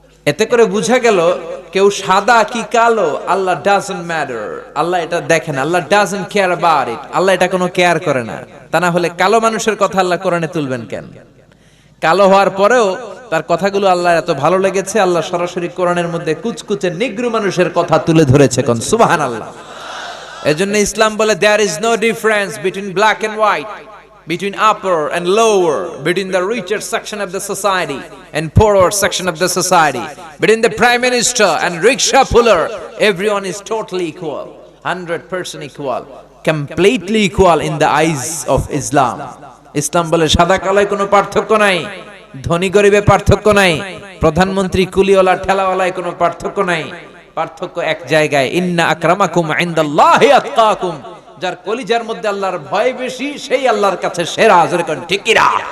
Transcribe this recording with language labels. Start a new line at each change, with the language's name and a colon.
Bangla: এতে করে বোঝা গেল কেউ সাদা কি কালো, আল্লাহ
English: Doesn't matter.
Bangla: আল্লাহ এটা দেখেন,
English: Allah doesn't care about it.
Bangla: আল্লাহ এটা কোনো কেয়ার করে না। তা না হলে কালো মানুষের কথা আল্লাহ কোরআনে তুলবেন কেন? কালো হওয়ার পরেও তার কথাগুলো আল্লাহ এত ভালো লেগেছে, আল্লাহ সরাসরি কোরআনের মধ্যে কুচকুচে নিগ্রো মানুষের কথা তুলে ধরেছে। কোন সুবহানাল্লাহ। এজন্য ইসলাম বলে
English: there is no difference between black and white, between upper and lower, between the richer section of the society and poorer section of the society, between the prime minister and rickshaw puller. Everyone is totally equal, 100% equal, completely equal in the eyes of Islam.
Bangla: ইসলাম বলে সাদা কালোয় কোনো পার্থক্য নাই, ধনী গরিবে পার্থক্য নাই, প্রধানমন্ত্রী কুলিওয়ালা ঠেলাওয়ালায় কোনো পার্থক্য নাই। পার্থক্য এক জায়গায়,
Arabic: ইন্না আকরামাকুম ইনদাল্লাহি আতকাকুম।
Bangla: যার কলিজার মধ্যে আল্লাহর ভয় বেশি, সেই আল্লাহর কাছে সেরা। জোরে কোন ঠিক কি না?